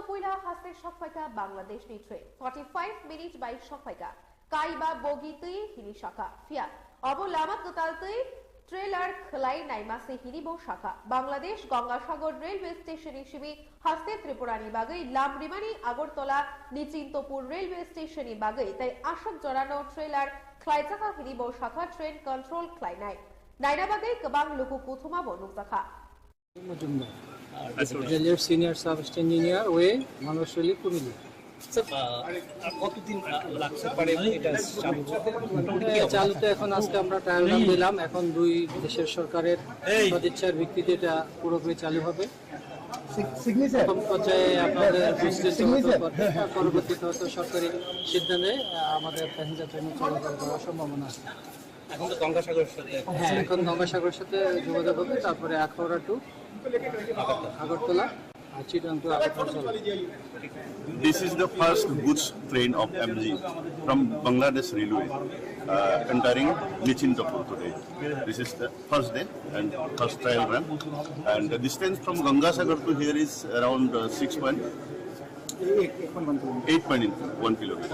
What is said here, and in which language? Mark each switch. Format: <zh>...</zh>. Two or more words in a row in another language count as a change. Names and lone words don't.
<trp>puilar haste shopfaika Bangladesh ni train 45</trp> <en>minutes by</en> <trp>shopfaika kaiba bogi tui hini shaka fia obo lama total tui trailer khlai naima se hini bo shaka Bangladesh Gangasagar</trp> <en>railway station</en> <trp>hisabe haste Tripura ni bagai lamrimani Agartala Nichintopur</trp> <en>railway station</en> <trp>ni bagai tai ashok jorano trailer Klaitaka hini bo shaka</trp> <en>train control</en> <trp>klainai nainabagai kebang luku kuthuma bo nuksakha</trp> <bn>রেলের</bn> <en>senior sub engineer</en> <bn>ওয়ে মানুষলি কুমিল্লা। কতদিন লাগছে পারে এটা চালুতে? এখন আজকে আমরা</bn> <en>trial run</en> <bn>দিলাম, এখন দুই দেশের সরকারের সদিচ্ছার ভিত্তিতে এটা পুরোপুরি চালু হবে। প্রথম পর্যায়ে আপনাদের পরবর্তীতে হয়তো সরকারি সিদ্ধান্তে আমাদের</bn> <en>passenger train</en> <bn>চলাচল করার সম্ভাবনা আছে। এখন তো গঙ্গাসাগরের সাথে, হ্যাঁ, এখন গঙ্গাসাগরের সাথে যোগাযোগ হবে, তারপরে আখাউড়া টু আগরতলা আর চিটাং টু আগরতলা।</bn> <en>This is the first goods train of MG from Bangladesh Railway entering Nichintopur today. This is the first day and first trial run. And the distance from Gangasagar to here is around 8.1 kilometer.</en>